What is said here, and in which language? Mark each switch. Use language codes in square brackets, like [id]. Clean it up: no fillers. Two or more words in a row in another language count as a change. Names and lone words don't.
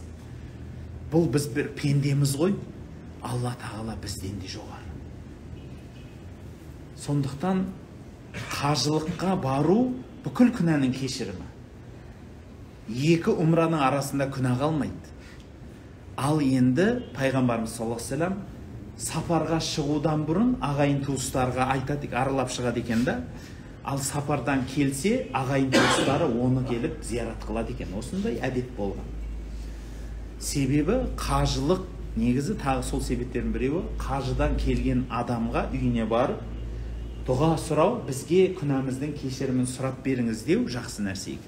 [kk] Бұл біз бір пендеміз ғой, Алла тағала бізден де жоғары. Сондықтан қажылыққа бару бүкіл күнәнің кешірімі. 2 умраның арасында күнә қалмайды. Ал енді пайғамбарымыз [ar] صلى الله عليه وسلم [kk] сапарға шығудан бұрын ағайын туыстарға айтады, аралап шығады екен да. Ал сапардан келсе, ағайын туыстары оны келіп зиярат қылады екен. Осындай әдет болған. Себебі қажылық негізі тағы сол себептердің біреуі, қажыдан келген адамға үйіне барып дұға сұрау, бізге күнәміздің кешірімін сұрап беріңіз деу жақсы нәрсе екен.